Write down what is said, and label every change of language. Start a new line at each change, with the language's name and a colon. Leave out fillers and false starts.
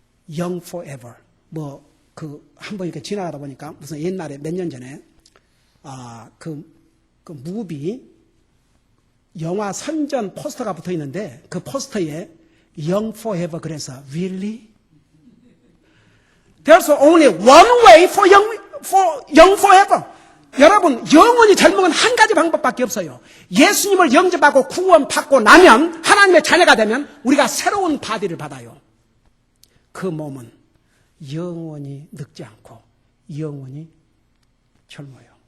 English: Young forever.
Korean: 한번 이렇게 지나가다 보니까 무슨 옛날에 몇 년 전에 그 무비 영화 선전 포스터가 붙어 있는데 그 포스터에
English: Young forever
Korean: 그래서
English: really? There's only one way for young forever.
Korean: 여러분 영원히 젊은 건 한 가지 방법밖에 없어요. 예수님을 영접하고 구원받고 나면 하나님의 자녀가 되면 우리가 새로운 바디를 받아요. 그 몸은 영원히 늙지 않고 영원히 젊어요.